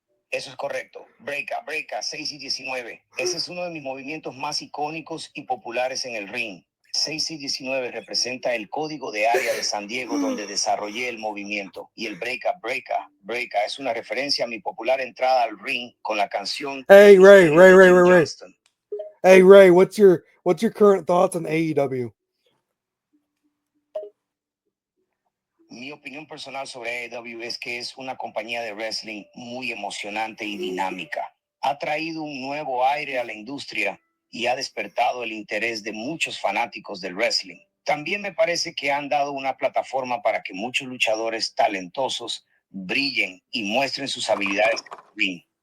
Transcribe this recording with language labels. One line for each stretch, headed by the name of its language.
Spanish: Eso es correcto. Breaka, 6 y 19. Ese es uno de mis movimientos más icónicos y populares en el ring. 6 y 19 representa el código de área de San Diego donde desarrollé el movimiento. Y el breaka es una referencia a mi popular entrada al ring con la canción
English: Hey, Ray. Johnston. Hey, Ray, what's your current thoughts on AEW?
Spanish: Mi opinión personal sobre AEW es que es una compañía de wrestling muy emocionante y dinámica. Ha traído un nuevo aire a la industria y ha despertado el interés de muchos fanáticos del wrestling. También me parece que han dado una plataforma para que muchos luchadores talentosos brillen y muestren sus habilidades en el ring.